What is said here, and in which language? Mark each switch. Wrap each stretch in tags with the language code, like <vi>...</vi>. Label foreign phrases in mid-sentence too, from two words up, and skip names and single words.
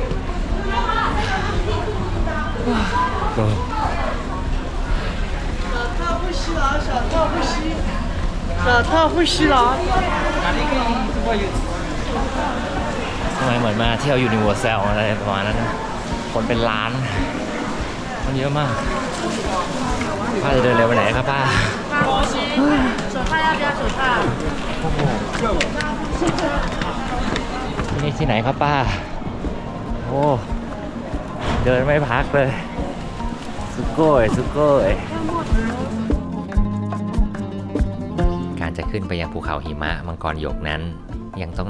<th>ทำไมเหมือนมาเที่ยวยูนิเวอร์แซลอะไรประมาณนั้นนะคนเป็นล้านคนเยอะมากป้าจะเดินเร็วไปไหนครับป้า</th> <zh>手帕要不要手帕</zh> <th>นี่ที่ไหนครับป้าโอ้เดินไม่พักเลยสุโกยการจะขึ้นไปยังภูเขาหิมะมังกรหยกนั้นยังต้อง</th>